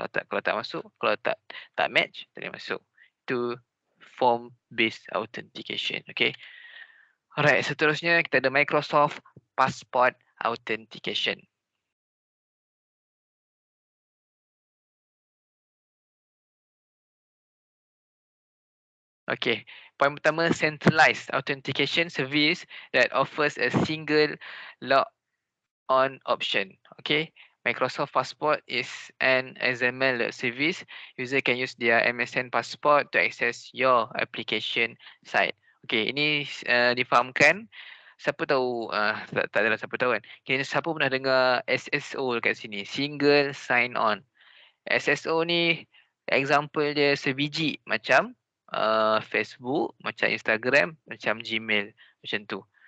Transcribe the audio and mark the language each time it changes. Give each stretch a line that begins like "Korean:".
Malay: Kalau tak masuk, kalau tak match, tak boleh masuk. Itu form based authentication.
English: Okay. Alright,
Malay: seterusnya kita ada Microsoft Passport Authentication.
English: Okay,
Malay: point pertama,
English: centralized authentication service that offers a single log on option. Okay, Microsoft Passport is an XML service. User can use their MSN Passport to access your application site.
Malay: Okay, ini difahamkan. Siapa tahu, tak adalah siapa tahu kan. Okay, siapa pernah dengar SSO dekat sini? Single sign on. SSO ni example dia sebiji macam Facebook, macam Instagram, macam Gmail, macam tu.